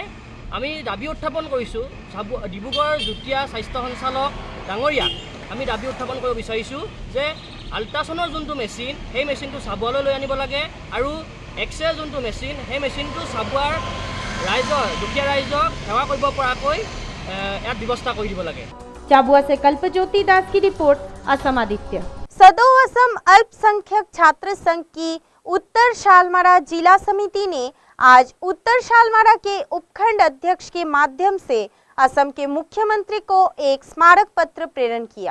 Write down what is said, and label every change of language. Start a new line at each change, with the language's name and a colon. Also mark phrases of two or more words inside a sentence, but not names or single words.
Assamese: আমি দাবী উত্থাপন কৰিছোঁ ডিব্ৰুগড়ৰ যুটীয়া স্বাস্থ্য সঞ্চালক ডাঙৰীয়াক আমি দাবী উত্থাপন কৰিব বিচাৰিছোঁ যে আল্ট্ৰাছনৰ যোনটো মেচিন, সেই মেচিনটো চাবুৱালৈ লৈ আনিব লাগে আৰু এক্সৰে যোনটো মেচিন, সেই মেচিনটো চাবুৱাৰ ৰাইজৰ দুখীয়া ৰাইজক সেৱা কৰিব পৰাকৈ ইয়াত ব্যৱস্থা কৰি দিব লাগে।
Hindi: चाबुआ से कल्पज्योति दास की रिपोर्ट, असम आदित्य। सदो असम अल्पसंख्यक छात्र संघ की उत्तर शालमारा जिला समिति ने आज उत्तर शालमारा के उपखंड अध्यक्ष के माध्यम से असम के मुख्यमंत्री को एक स्मारक पत्र प्रेरण किया।